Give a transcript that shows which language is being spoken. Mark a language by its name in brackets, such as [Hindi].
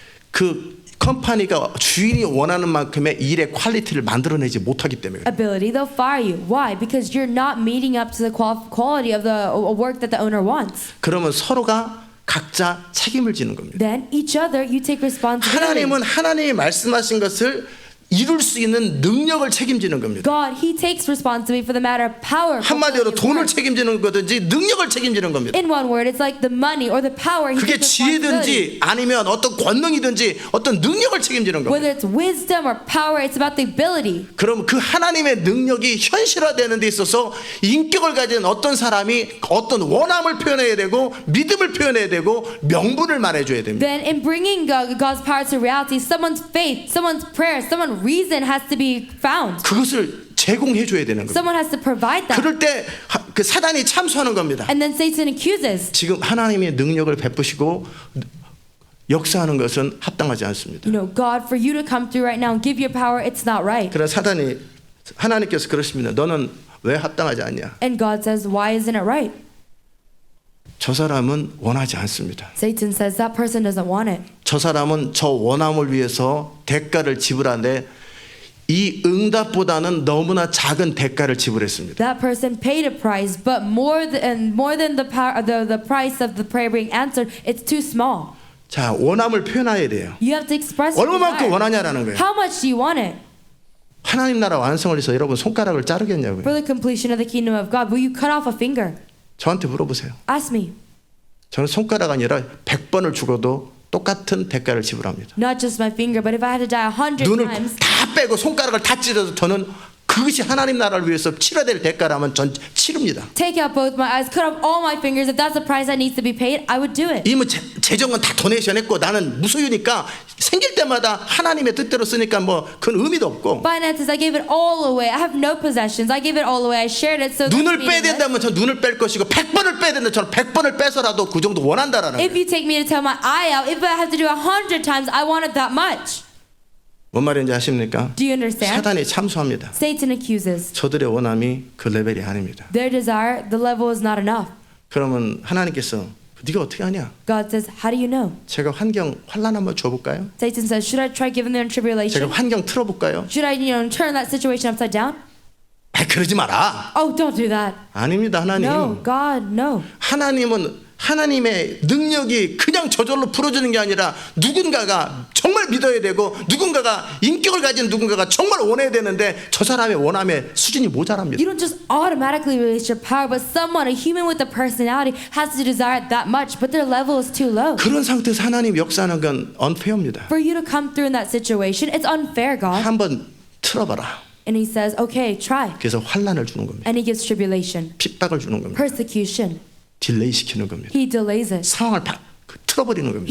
[Korean] 그 컴퍼니가 주인이 원하는 만큼의 일의 퀄리티를 만들어내지 못하기 때문에. [English] ability, they'll fire you. Why? Because you're not meeting up to the quality of the work that the owner wants. [Korean] 그러면 서로가 각자 책임을 지는 겁니다. [English] Then each other, you take responsibility. [Korean] 하나님은 하나님이 말씀하신 것을 이룰 수 있는 능력을 책임지는 겁니다. [English] God, He takes responsibility for the matter of power. [Korean] 한마디로 돈을 책임지는 거든지 능력을 책임지는 겁니다. [English] In one word, it's like the money or the power. He [Korean] 그게 [English] takes responsibility. [Korean] 지혜든지 아니면 어떤 권능이든지 어떤 능력을 책임지는 겁니다. [English] Whether it's wisdom or power, it's about the ability. [Korean] 그럼 그 하나님의 능력이 현실화되는 데 있어서 인격을 가진 어떤 사람이 어떤 원함을 표현해야 되고 믿음을 표현해야 되고 명분을 말해줘야 됩니다. [English] Then in bringing God's power to reality, someone's faith, someone's prayer, someone's reason has to be found. [Korean] 그것을 제공해 줘야 되는 겁니다. [English] Someone has to provide that. [Korean] 그럴 때 그 사단이 참수하는 겁니다. [English] And then Satan accuses. [Korean] 지금 하나님의 능력을 베푸시고 역사하는 것은 합당하지 않습니다. [English] You know, God, for you to come through right now and give your power, it's not right. [Korean] 그러나 사단이 하나님께서 그러십니다. 너는 왜 합당하지 않냐? [English] And God says, why isn't it right? [Korean] 저 사람은 원하지 않습니다. [English] Satan says that person doesn't want it. [Korean] 저 사람은 저 원함을 위해서 대가를 지불하는데 이 응답보다는 너무나 작은 대가를 지불했습니다. [English] That person paid a price, but more than the power, the price of the prayer being answered, it's too small. [Korean] 자, 원함을 표현해야 돼요. [English] You have to express your [Korean] 얼마만큼 [English] desire. [Korean] 원하냐라는 거예요. [English] How much do you want it? [Korean] 하나님 나라 완성을 위해서 여러분 손가락을 자르겠냐고요. [English] For the completion of the kingdom of God, will you cut off a finger? [Korean] 저한테 물어보세요. [English] Ask me. [Korean] 저는 손가락 아니라 100번을 죽어도 똑같은 대가를 지불합니다. [English] Not just my finger, but if I had to die 100 [Korean] 눈을 [English] times, [Korean] 다 빼고 손가락을 다 찢어도 저는 그것이 하나님 나라를 위해서 치러야 될 대가라면 전 치릅니다. [English] take out both my eyes, cut off all my fingers, if that's the price that needs to be paid, I would do it. [Korean] 이미 재정은 다 도네이션 했고 나는 무소유니까 생길 때마다 하나님의 뜻대로 쓰니까 뭐 그건 의미도 없고 [English] Finances, I gave it all away. I have no possessions. I gave it all away. I shared it. So that's [Korean] 눈을 빼야 [English] meaningless. [Korean] 된다면 저 눈을 뺄 것이고 100번을 빼야 된다면 저는 100번을 빼서라도 그 정도 원한다라는 [English] If [Korean] 거예요. [English] you take me to tell my eye out, if I have to do 100 times, I want it that much. [Korean] 뭔 말인지 아십니까? [English] Do you understand? [Korean] 사단이 참수합니다. [English] Satan accuses. [Korean] 저들의 원함이 그 레벨이 아닙니다. [English] Their desire, the level is not enough. [Korean] 그러면 하나님께서 네가 어떻게 하냐? [English] God says, how do you know? [Korean] 제가 환경 한번 줘볼까요? [English] Satan says, should I try giving them [Korean] 제가 [English] tribulation? [Korean] 환경 틀어볼까요? [English] Should I, turn that situation upside down? [Korean] 그러지 마라. [English] Oh, don't do that. [Korean] 아닙니다, 하나님. [English] No, God, no. [Korean] 하나님은 하나님의 능력이 그냥 저절로 풀어주는 게 아니라 누군가가 정말 믿어야 되고 누군가가 인격을 가진 누군가가 정말 원해야 되는데 저 사람의 원함의 수준이 모자랍니다. [English] You don't just automatically release your power, but someone, a human with a personality, has to desire it that much, but their level is too low. [Korean] 그런 상태에서 하나님 역사하는 건 unfair입니다. [English] For you to come through in that situation, it's unfair, God. [Korean] 한번 틀어봐라. [English] And he says, okay, try. [Korean] 그래서 환난을 주는 겁니다. [English] And he gives tribulation, [Korean] 핍박을 주는 겁니다. [English] persecution. [Korean] 딜레이 시키는 겁니다. [English] He delays it. [Korean] 상황을 틀어버리는 겁니다.